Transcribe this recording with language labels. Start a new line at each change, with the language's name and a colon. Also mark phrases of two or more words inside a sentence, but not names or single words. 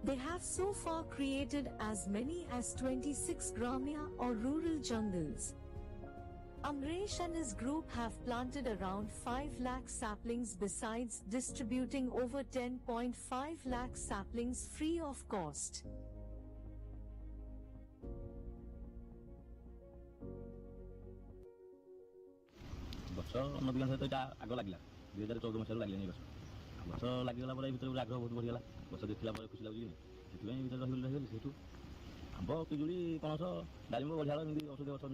English: They have so far created as many as 26 Gramya or rural jungles. Amresh and his group have planted around 5 lakh saplings besides distributing over 10.5 lakh saplings free of cost.
Odia: ଗଛ ନଦୀଗାଁ ସହିତ ଏଇଟା ଆଗ ଲାଗିଲା 2014 ମସିହାରୁ ଲାଗିଲାଣି ଗଛ ଗଛ ଲାଗିଗଲା ପରେ ଭିତରେ ଆଗ୍ରହ ବହୁତ ବଢ଼ିଗଲା ଗଛ ଦେଖିଲା ପରେ ଖୁସି ଲାଗୁଛି ସେଥିପାଇଁ ଭିତରେ ରହିଗଲି ସେଇଠୁ ଆମ୍ବ ପିଜୁଳି ପଣସ ଡାଳିମ୍ବ ବଢ଼ିଆଳ ଏମିତି ଔଷଧୀୟ ଗଛ